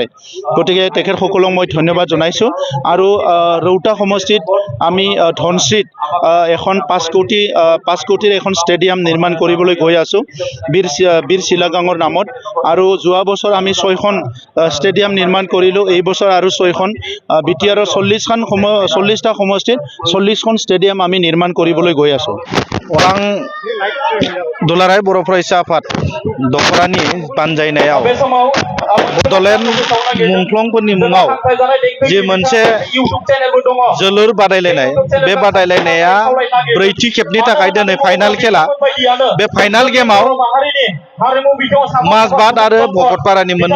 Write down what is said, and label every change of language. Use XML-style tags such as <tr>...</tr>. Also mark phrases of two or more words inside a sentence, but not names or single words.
<as>গতিকে তেখেতসকলক মই ধন্যবাদ জনাইছোঁ আৰু ৰৌতা সমষ্টিত আমি ধনশ্ৰীত এখন 5 কোটিৰ এখন ষ্টেডিয়াম নিৰ্মাণ কৰিবলৈ গৈ আছোঁ বীৰ শিলাগাঙৰ নামত আৰু যোৱা বছৰ আমি 6খন ষ্টেডিয়াম নিৰ্মাণ কৰিলোঁ। এই বছৰ আৰু 6খন বিটিআৰৰ 40টা সমষ্টিত 40খন ষ্টেডিয়াম আমি নিৰ্মাণ কৰিবলৈ গৈ আছোঁ।</as> <brx>अरां दुलाराय बर' फरायसा आफाद दखरानि बानजायनायाव बड'लेण्ड मुंख्लंफोरनि मुङाव जि मोनसे जोलुर बादायलायनाय बे बादायलायनाया ब्रैथि खेबनि थाखाय दिनै फाइनाल खेला बे फाइनाल गेमाव माजबाद आरो भगतपारानि मोननै</brx>